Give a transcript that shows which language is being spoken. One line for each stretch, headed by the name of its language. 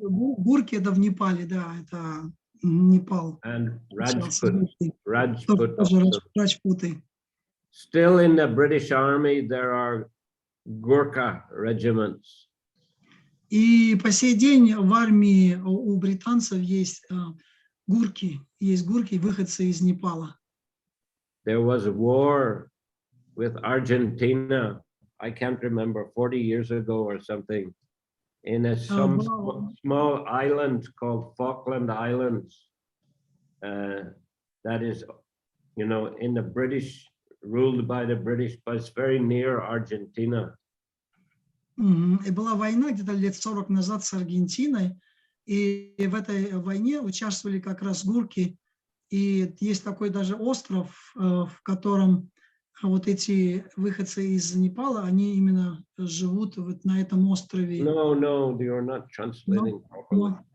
Russian: Гурки, это в Непале, да, это Непал.
English: And Rajputs.
Russian: Раджпуты.
English: Still in the British Army, there are Gurkha regiments.
Russian: И по сей день в армии у британцев есть гурки, выходцы из Непала.
English: There was a war with Argentina, I can't remember, 40 years ago or something, in some small island called Falkland Islands. That is, in the British, ruled by the British, but it's very near Argentina.
Russian: И была война где-то лет 40 назад с Аргентиной, и в этой войне участвовали как раз гурки, и есть такой даже остров, в котором вот эти выходцы из Непала, они именно живут вот на этом острове.
English: No, you're not translating properly.